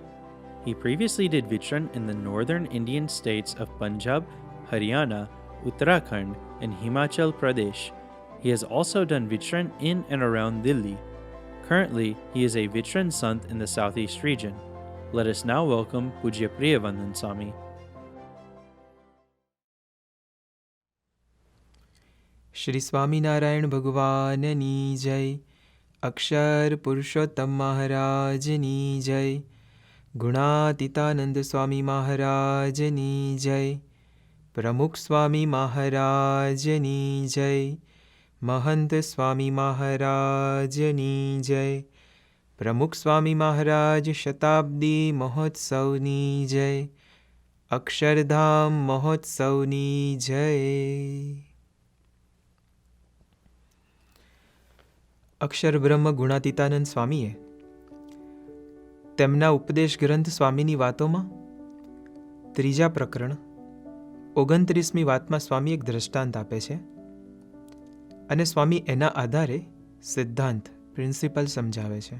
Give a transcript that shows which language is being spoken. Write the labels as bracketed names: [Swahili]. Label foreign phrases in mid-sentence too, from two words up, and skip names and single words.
[English] He previously did Vichran in the northern Indian states of Punjab, Haryana, Uttarakhand, and Himachal Pradesh. He has also done Vichran in and around Delhi. Currently, he is a Vichran Sant in the southeast region. Let us now welcome Pujya Priyavandan Swami. [Gujarati] શ્રી સ્વામિનારાયણ ભગવાનની જય, અક્ષર પુરુષોત્તમ મહારાજની જય, ગુણાતીતાનંદ સ્વામી મહારાજની જય, પ્રમુખ સ્વામી મહારાજની જય, મહંત સ્વામી મહારાજની જય, પ્રમુખ સ્વામી મહારાજ શતાબ્દી મહોત્સવની જય, અક્ષરધામ મહોત્સવની જય। અક્ષર બ્રહ્મ ગુણાતીતાનંદ સ્વામીએ તેમના ઉપદેશ ગ્રંથ સ્વામીની વાતોમાં 3જા પ્રકરણ 29મી વાતમાં સ્વામી એક દ્રષ્ટાંત આપે છે અને સ્વામી એના આધારે સિદ્ધાંત પ્રિન્સિપલ સમજાવે છે.